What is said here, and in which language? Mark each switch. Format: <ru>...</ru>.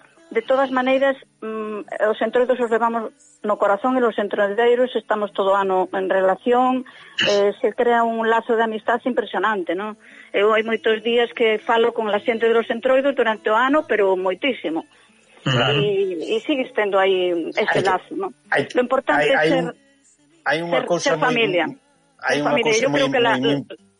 <gl>De todas maneiras, os entroidos os levamos no corazón e os entroideiros estamos todo ano en relación.</gl> <es>Se crea un lazo de amistad impresionante, ¿no?</es> <gl>Eu hai moitos días que falo con la xente dos entroidos durante o ano, pero moitísimo. Claro. E sigues tendo aí ese lazo, ¿no? Lo importante é ser familia. Hai unha cousa moi importante.</gl>